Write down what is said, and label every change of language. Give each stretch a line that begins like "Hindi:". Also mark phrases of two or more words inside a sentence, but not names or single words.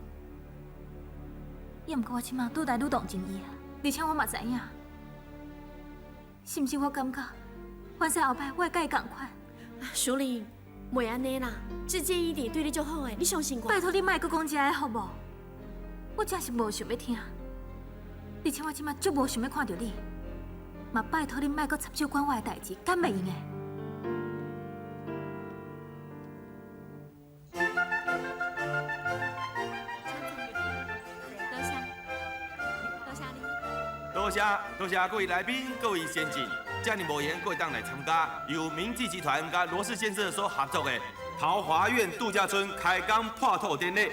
Min Nan Chinese: 也毋过我即马愈来愈同情伊啊，而且我嘛知影，甚至我感觉，完事后摆我会甲伊共款。淑玲，袂安尼啦，志坚一定对你足好诶，你相信我。拜托你莫阁讲这个好无？我真是无想要听，而且我即马足无想要看到你，嘛拜托你莫阁插手管我的代志，敢袂用诶？多谢各位来宾、各位先进，遮尔无闲，各位当来参加由明记集团甲罗氏先生所合作的桃华苑度假村开工破土典礼。